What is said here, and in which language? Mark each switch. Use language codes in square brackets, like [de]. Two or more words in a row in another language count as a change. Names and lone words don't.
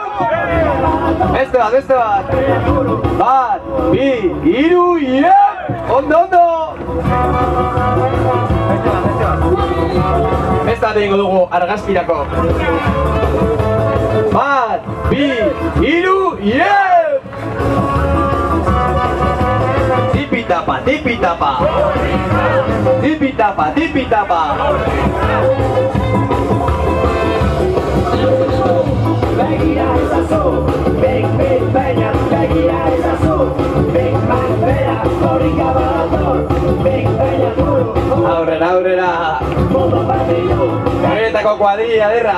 [eu] Beste bat! Bat, bi, hiru, iau! Ondo! Beste bat egingo dugu argazkirako. Bat, bi, hiru, iau! Tipi-tapa, tipi-tapa! Tipi-tapa, tipi-tapa! Begira ezazu, Big Peña, begira ezazu, Big Mac bera, korrika badator, Big Peña buru. Aurrera! Horretako kuadrilla derra!